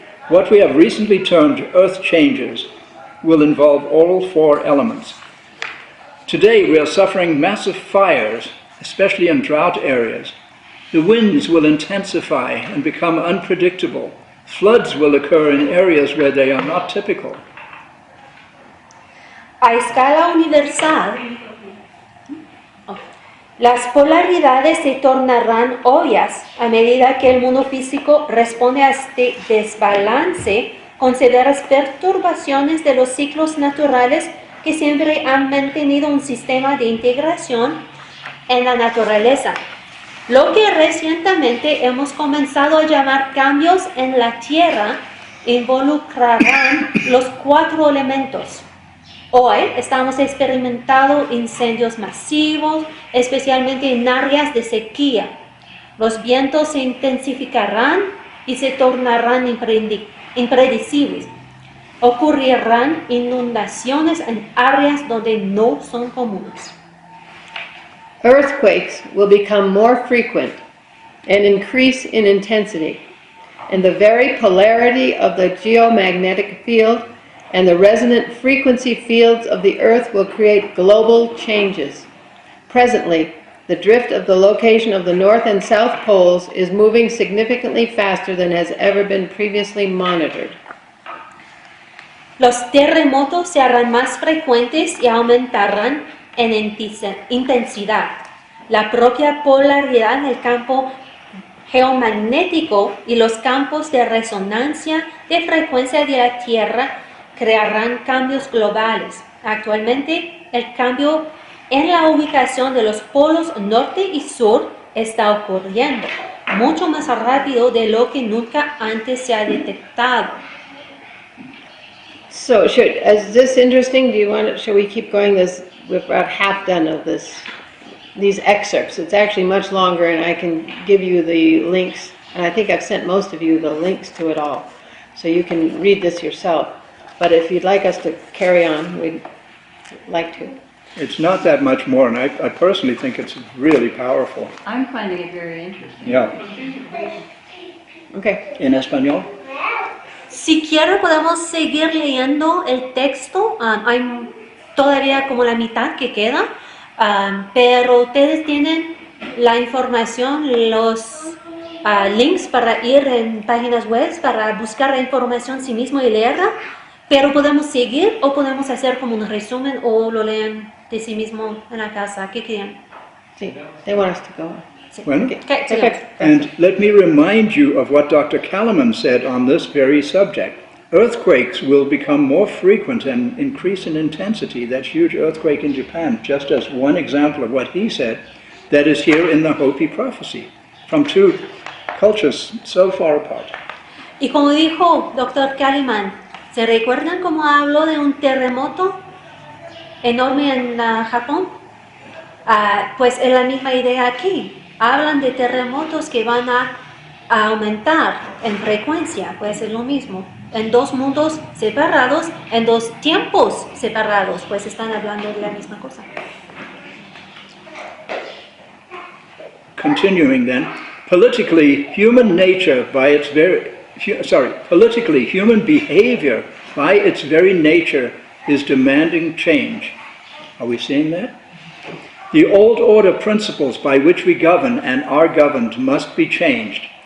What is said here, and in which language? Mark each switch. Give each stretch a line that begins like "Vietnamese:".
English: What we have recently termed earth changes will involve all four elements. Today we are suffering massive fires, especially in drought areas. The winds will intensify and become unpredictable. Floods will occur in areas where they are not typical.
Spanish: A escala universal, las polaridades se tornarán obvias a medida que el mundo físico responde a este desbalance con severas perturbaciones de los ciclos naturales que siempre han mantenido un sistema de integración en la naturaleza. Lo que recientemente hemos comenzado a llamar cambios en la Tierra involucrarán los 4 elementos. Hoy estamos experimentando incendios masivos, especialmente en áreas de sequía. Los vientos se intensificarán y se tornarán impredecibles. Ocurrirán inundaciones en áreas donde no son comunes.
English: Earthquakes will become more frequent and increase in intensity, and the very polarity of the geomagnetic field and the resonant frequency fields of the earth will create global changes. Presently, the drift of the location of the north and south poles is moving significantly faster than has ever been previously monitored.
Spanish: Los terremotos se harán más frecuentes y aumentarán en intensidad. La propia polaridad del campo geomagnético y los campos de resonancia de frecuencia de la Tierra crearán cambios globales. Actualmente, el cambio en la ubicación de los polos norte y sur está ocurriendo mucho más rápido de lo que nunca antes se ha detectado.
English: So, is this interesting? Shall we keep going? We're about half done of these excerpts. It's actually much longer, and I can give you the links. And I think I've sent most of you the links to it all, so you can read this yourself. But if you'd like us to carry on, we'd like to. It's not that much more, and I personally think it's really powerful. I'm finding it very interesting. Yeah. Okay.
Spanish: ¿En español? Si quieren podemos seguir leyendo el texto. Hay todavía como la mitad que queda, pero ustedes tienen la información, los links para ir en páginas web, para buscar la información sí mismo y leerla. Pero podemos seguir o podemos hacer como un resumen o lo leen de sí mismo en la casa. ¿Qué quieren?
English: Sí, they want us to go on.
Spanish: Sí. Bueno.
English: Okay, Okay. And let me remind you of what Dr. Calleman said on this very subject. Earthquakes will become more frequent and increase in intensity. That huge earthquake in Japan, just as one example of what he said, that is here in the Hopi prophecy, from 2 cultures so far apart.
Spanish: Y como dijo Dr. Calleman, ¿se recuerdan cómo habló de un terremoto enorme en Japón? Pues es la misma idea aquí. Hablan de terremotos que van a aumentar en frecuencia, pues es lo mismo. en dos mundos separados, en dos tiempos separados, pues están hablando de la misma cosa.
English: Continuing then, politically human behavior by its very nature is demanding change. Are we seeing that? The old order principles by which we govern and are governed must be changed.